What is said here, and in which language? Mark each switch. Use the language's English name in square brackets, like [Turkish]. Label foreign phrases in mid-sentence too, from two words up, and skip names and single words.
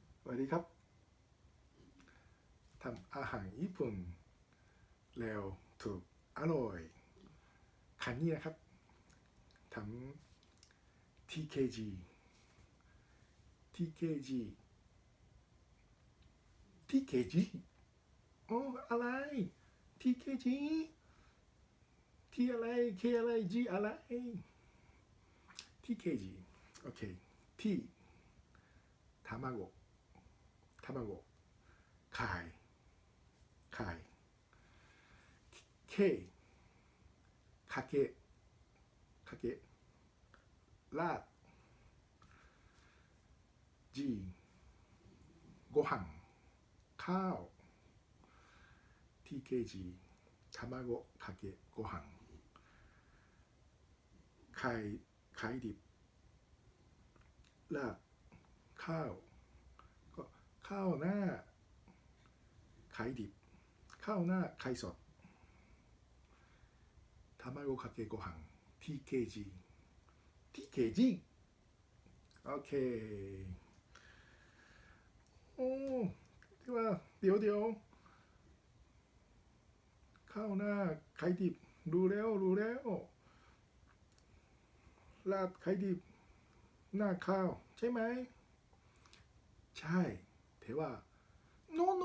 [Thai] วัสดีครับทำอาหารญี่ปุ่นเร็วถูกอร่อยครั้งนี้นะครับทำ TKG โอ้อะไร TKG ที่อะไร K อะไร G อะไร TKG โอเคที่卵 ไข่ K かけราด G ご飯ข้าว TKG 卵かけご飯ไข่ดิบราดข้าวก็ข้าวหน้าไข่ดิบข้าวหน้าไข่สด卵かけご飯 TKG โอเคโอ้ที่ว่าเดี๋ยวข้าวหน้าไข่ดิบรู้แล้วราดไข่ดิบหน้าข้าวใช่ไหมใช่แต่ว่า no